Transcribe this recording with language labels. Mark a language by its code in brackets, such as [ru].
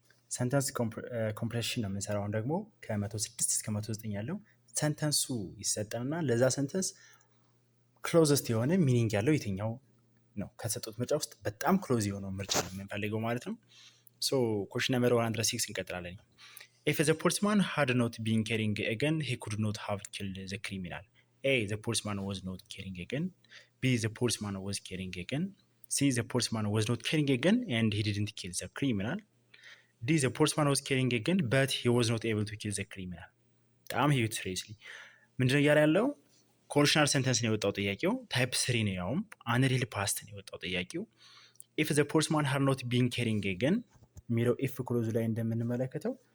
[am] ሰንተንስ ኮምፕሬሽን ነው የምንሰራው። አሁን ደግሞ ከ106 እስከ 109 ያለው ሰንተንሱ ይሰጠንና ለዛ ሰንተንስ ክሎዝስት የሆነ ሚኒንግ ያለው የትኛው ነው ከተሰጡት ምርጫ ውስጥ በጣም ክሎዝ የሆነው ምርጫ ነው የምንፈልገው ማለት ነው። ሶ ኩዌስችን ነምበር 106 እንቀጥላለን። [en] If the policeman had not been carrying a gun, he could not have killed the criminal. A. The policeman was not carrying a gun. B. The policeman was carrying a gun. C. The policeman was not carrying a gun and he didn't kill the criminal. D. The policeman was carrying a gun but he was not able to kill the criminal. [am] በጣም ሂዩት ሲሪየስሊ ምንድነው እያለ ያለው? ኮንዲሽናል ሰንተንስ ነው የወጣው ጥያቄው። ታይፕ 3 ነው፣ ያውም አንሪል ፓስት ነው የወጣው ጥያቄው። [en] ኢፍ ዘ ፖሊስማን ሃድ ኖት ቢን ካሪንግ ኤ ገን [am] የሚለው ኢፍ ክሎዝ ላይ እንደምንመለከተው